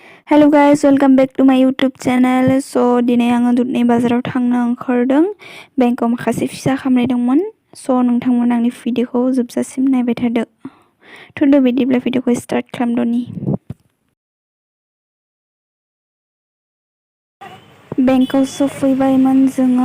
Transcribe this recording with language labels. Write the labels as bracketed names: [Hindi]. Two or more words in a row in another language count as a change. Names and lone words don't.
[English] Hello guys, welcome back to my YouTube channel. [Bodo] So दिनै आङो दुधनि बाजाराव थांनो ओंखारदों। बेंकआव माखासे फिसा खामानि दंमोन। So नोंथांमोन आंनि भिडिअखौ जोबजासिम नायबाय थादो। थुदो बिदिब्ला भिडिअखौ स्टार्ट खालामदोनि। बेंकआव सफैबायमोन जोङो।